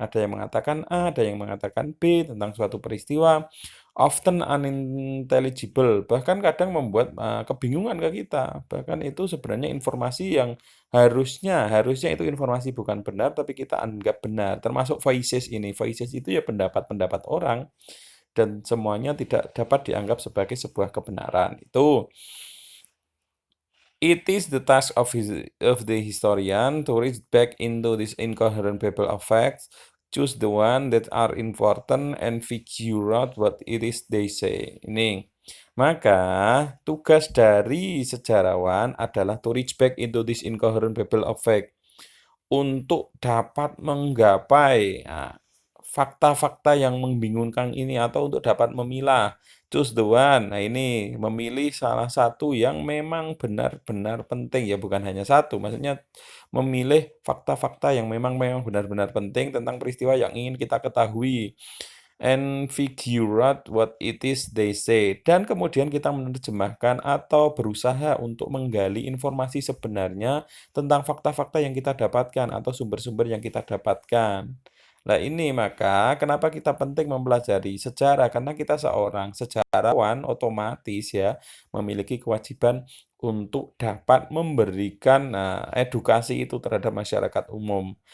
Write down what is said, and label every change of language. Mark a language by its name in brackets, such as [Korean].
[Indonesian] Ada yang mengatakan A, ada yang mengatakan B tentang suatu peristiwa, [English] often unintelligible, [Indonesian] bahkan kadang membuat kebingungan ke kita. Bahkan itu sebenarnya informasi yang harusnya itu informasi bukan benar, tapi kita anggap benar. Termasuk voices ini. Voices itu ya pendapat-pendapat orang, dan semuanya tidak dapat dianggap sebagai sebuah kebenaran. Itu. [English] It is the task of the historian to reach back into this incoherent babel of facts, choose the one that are important, and figure out what it is they say. [Indonesian] Ini. Maka, tugas dari sejarawan adalah [English] to reach back into this incoherent babel of facts [Indonesian] untuk dapat menggapai fakta-fakta yang membingungkan ini atau untuk dapat memilah. [English] Choose the one. [Indonesian] Nah, ini memilih salah satu yang memang benar-benar penting, ya bukan hanya satu. Maksudnya memilih fakta-fakta yang memang benar-benar penting tentang peristiwa yang ingin kita ketahui. [English] And figure out what it is they say. [Indonesian] Dan kemudian kita menerjemahkan atau berusaha untuk menggali informasi sebenarnya tentang fakta-fakta yang kita dapatkan atau sumber-sumber yang kita dapatkan. Nah ini maka kenapa kita penting mempelajari sejarah, karena kita seorang sejarawan otomatis ya memiliki kewajiban untuk dapat memberikan edukasi itu terhadap masyarakat umum.